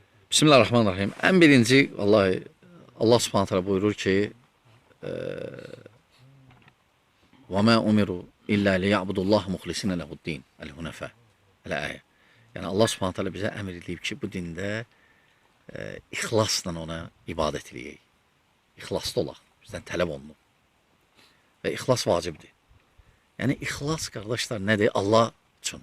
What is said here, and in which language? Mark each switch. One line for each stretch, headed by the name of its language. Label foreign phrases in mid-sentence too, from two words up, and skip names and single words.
Azerbaijani: Bismillahirrahmanirrahim. En birinci, vallahi Allah
Arabic: سبحانه تعالى
Azerbaijani: buyurur ki
Arabic: وَمَا أُمِرُوا إِلَّا لِيَعْبُدُوا اللّٰهَ مُخْلِسِينَ لَهُ الدِّينَ
Azerbaijani: El-Hunefe. Əl-Əyə. Yəni Allah
Arabic: سبحانه تعالى
Azerbaijani: bizə əmr edib ki, bu dində ixlasla ona ibadət edək. İxlaslı olaq. Bizdən tələb olunur. Və ixlas vacibdir. Yəni ixlas qardaşlar nədir? Allah üçün.